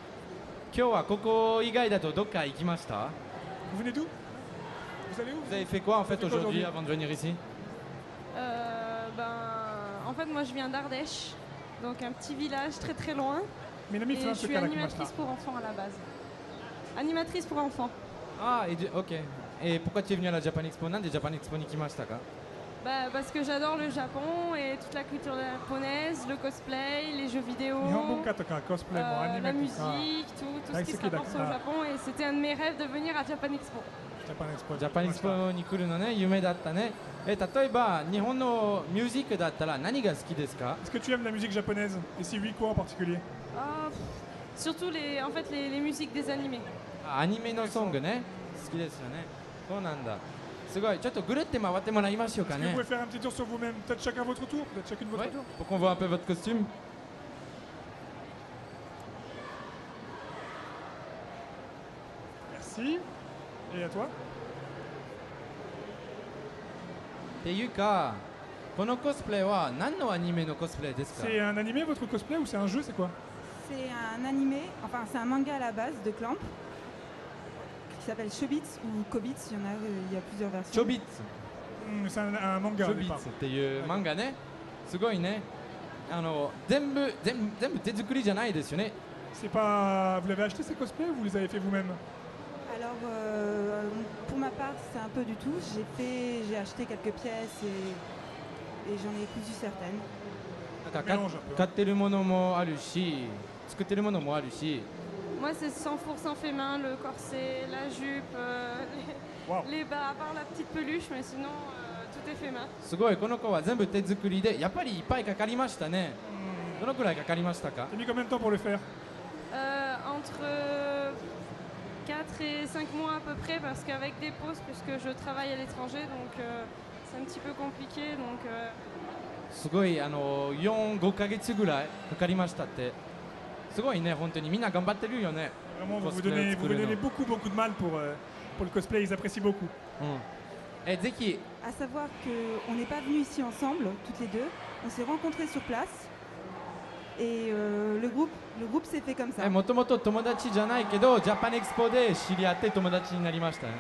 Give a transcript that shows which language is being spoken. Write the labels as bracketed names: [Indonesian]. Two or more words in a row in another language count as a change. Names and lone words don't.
[French] Très bien. [Japanese] 今日はここ以外だとどっか行きました [French] Vous venez d'où? Vous allez où? Vous avez fait quoi en fait Vous avez fait quoi aujourd'hui aujourd'hui avant de venir ici En fait, moi, je viens d'Ardèche, donc un petit village très très loin. Mais Et je suis animatrice pour enfants à la base. Animatrice pour enfants. Ah, ok. Et pourquoi tu es venu à la Japan Expo? [Japanese] Nan de Japan Expo ni kimashita ka? [French] Parce que j'adore le Japon et toute la culture japonaise, le cosplay, les jeux vidéo, [Japanese] 日本文化とかコスプレもアニ [French] la [Japanese] メとか [French] musique, tout ce qui se [Japanese] 大好きだから。 [French] rapporte au Japon. Et c'était un de mes rêves de venir à Japan Expo. [Japanese] ジャパンエクスポジャパンエクスポに来るのね、夢だったね。例えば日本のミュージックだったら何が好きですか？ [French] Est-ce que tu aimes la musique japonaise? Et si oui, quoi en particulier? Surtout les musiques des animés. [Japanese] アニメのソングね、好きですよね。そうなんだ。すごい。ちょっとぐるって回ってもらいましょうか [French] Est-ce que [Japanese] ね [French] vous pouvez faire un petit tour sur vous-même? Peut-être chacun votre tour? Peut-être chacune votre Ouais, tour? pour qu'on voit un peu votre costume. Merci. Et à toi? [Japanese] っていうか、このコスプレは何のアニメのコスプレですか？ [French] C'est un animé votre cosplay ou c'est un jeu? C'est quoi? C'est un animé, enfin c'est un manga à la base de Clamp qui s'appelle Chobits ou Kobits, il y a plusieurs versions. Chobits. C'est un manga. au Chobits départ. [Japanese] っていう漫画ね。すごいね。全部手作りじゃないですよね。 [French] C'est pas. Vous l'avez acheté ces cosplays ou vous les avez fait vous-même? Alors pour ma part c'est un peu du tout, j'ai acheté quelques pièces et j'en ai cousu certaines. [Japanese] なんか買ってるものもあるし、作ってるものもあるし。 [French] Moi, c'est 100% fait main, le corset, la jupe, les bas, à part la petite peluche, mais sinon, tout est fait main. [Japanese] すごい、この子は全部手作りで、やっぱりいっぱいかかりましたね。どのくらいかかりましたか？ [French] T'as mis combien de temps pour le faire? Entre 4 et 5 mois à peu près, parce qu'avec des pauses, puisque je travaille à l'étranger, donc c'est un petit peu compliqué. Donc, [Japanese] すごい4、5ヶ月ぐらいかかりましたって。すごいね、本当にみんな頑張ってるよね。 [French] Vraiment, vous vous donnez beaucoup de mal pour le cosplay, ils apprécient beaucoup. [Japanese] え、ぜひ。 [French] À savoir qu'on n'est pas venus ici ensemble, toutes les deux. On s'est rencontrés sur place et le groupe s'est fait comme ça. [Japanese] もともと友達じゃないけど、ジャパンエクスポで知り合って友達になりましたね。